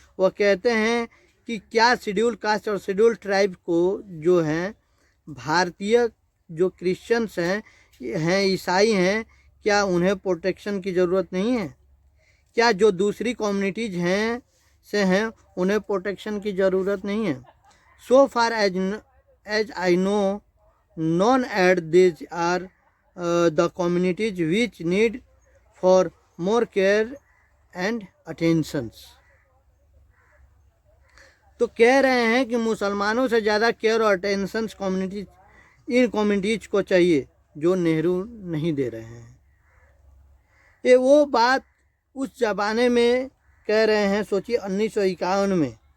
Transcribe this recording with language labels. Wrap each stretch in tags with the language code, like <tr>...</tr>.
<hi>वह कहते हैं कि क्या शेड्यूल कास्ट और शेड्यूल ट्राइब को जो हैं भारतीय जो क्रिश्चियंस हैं ईसाई हैं, क्या उन्हें प्रोटेक्शन की ज़रूरत नहीं है? क्या जो दूसरी कम्युनिटीज़ हैं उन्हें प्रोटेक्शन की ज़रूरत नहीं है?</hi> <en>So far as I know, none at these are the communities which need for more care and attentions.</en> <hi>तो कह रहे हैं कि मुसलमानों से ज़्यादा केयर और अटेंशन इन कम्युनिटीज़ को चाहिए जो नेहरू नहीं दे रहे हैं। ये वो बात उस ज़माने में कह रहे हैं, सोचिए 1951 में।</hi>